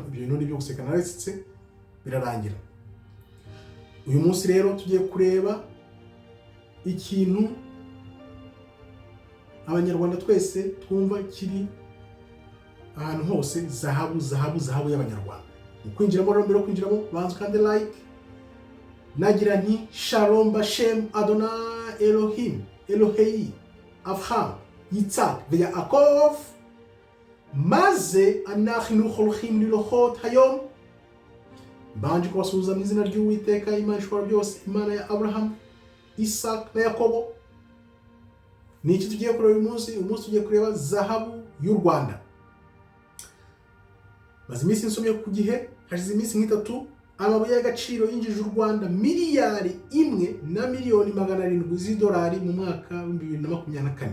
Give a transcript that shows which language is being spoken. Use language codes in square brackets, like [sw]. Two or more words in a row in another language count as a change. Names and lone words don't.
[rw] Ibyo bintu nibyo guseka naresetse birarangira. Uyu munsi rero tugiye kureba ikintu abanyarwanda twese twumva kiri ahantu hose, zahabu y'abanyarwanda. Ukwinjiramo rero, mbere yo kwinjiramo banza kandi like. Nagira nti [he] שלום בשם אדוני אלוהים אלוהי אברהם יצחק ויעקב maze אנחנו הולכים ללכת היום. [rw] Mbanje kubasuhuza mu izina ry'Uwiteka Imana ishobora byose, Imana ya Abraham, Isaac na Yakobo. Ni iki tugiye kureba uyu munsi? Uyu munsi tugiye kureba zahabu y'u Rwanda. Maze iminsi nsomye ku Gihe, hashize iminsi nk'itatu, amabuye y'agaciro yinjije u Rwanda miliyari 1,700,000 z'idolari mu mwaka wa 2024.